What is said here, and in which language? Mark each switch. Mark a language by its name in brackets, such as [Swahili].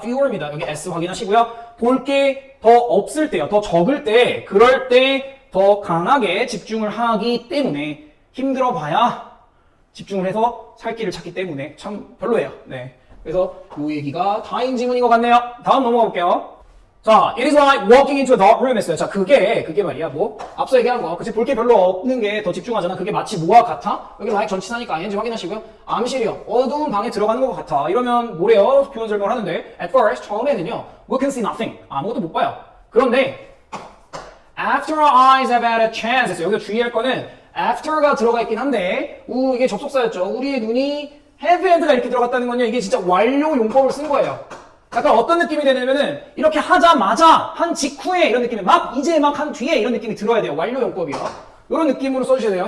[Korean] fewer입니다. 여기 s 확인하시고요. 볼 게 더 없을 때요. 더 적을 때, 그럴 때 더 강하게 집중을 하기 때문에 힘들어 봐야 집중을 해서 살 길을 찾기 때문에 참 별로예요. 네. 그래서 이 얘기가 다인 지문인 것 같네요. 다음 넘어가 볼게요. 자, [English] it is like walking into a dark room [Korean] 했어요. 자, 그게 말이야. 뭐, 앞서 얘기한 거. 그치, 볼 게 별로 없는 게 더 집중하잖아. 그게 마치 뭐와 같아? 여기 like 전치사니까 ing 확인하시고요. 암실이요. 어두운 방에 들어가는 것 같아. 이러면 뭐래요? 표현 설명을 하는데, [English] at first, [Korean] 처음에는요. [English] We can see nothing. [Korean] 아무것도 못 봐요. 그런데, after our eyes have had a chance 했어요. 여기서 주의할 거는, after가 들어가 있긴 한데, 이게 접속사였죠. 우리의 눈이 have had가 이렇게 들어갔다는 건요. 이게 진짜 완료 용법을 쓴 거예요. 약간 어떤 느낌이 되냐면은 이렇게 하자마자 한 직후에 이런 느낌이 이제 막 한 뒤에 이런 느낌이 들어야 돼요. 완료 용법이요. 이런 느낌으로 써주셔야 돼요.